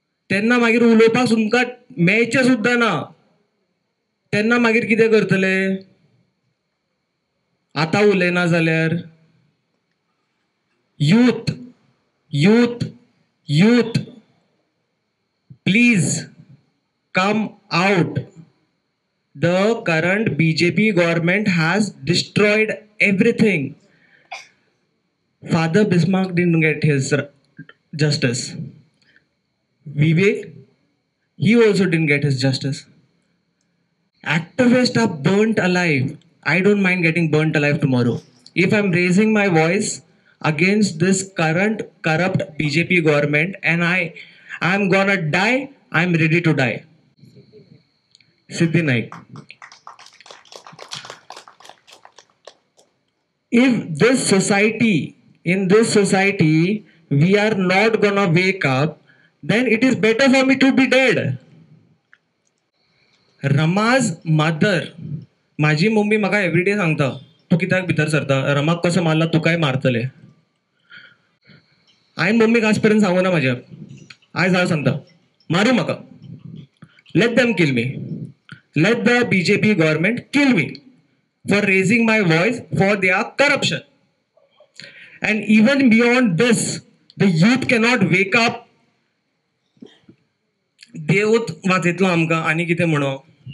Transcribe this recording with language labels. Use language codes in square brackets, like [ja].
[kok] तेन्ना मागीर उलोवपाक तुमकां मेळचें सुद्दां ना. तेन्ना मागीर कितें करतले? आतां उलयना जाल्यार [en] Youth youth youth please come out. The current BJP government has destroyed everything. Father Bismarck didn't get his justice. Vivek, he also didn't get his justice. Activists are burnt alive. I don't mind getting burnt alive tomorrow. If I'm raising my voice against this current corrupt BJP government and I'm gonna die, I'm ready to die. Siddhi Naik. In this society, we are not gonna wake up, then it is better for me to be dead. Rama's mother, [kok] माझी मम्मी म्हाका एवरीडे सांगता, तू कित्याक भितर सरता, रमाक कसो मारला, तू काय मारतले. हांवें मम्मीक आज पर्यंत सांगूना म्हाज्या. आयज हांव सांगता, मारू म्हाका, [en] Let them kill me, let the BJP government kill me for raising my voice for their corruption. And even beyond this, the youth cannot wake up. [kok] देवूत वाचयतलो आमकां, आनी कितें म्हणो.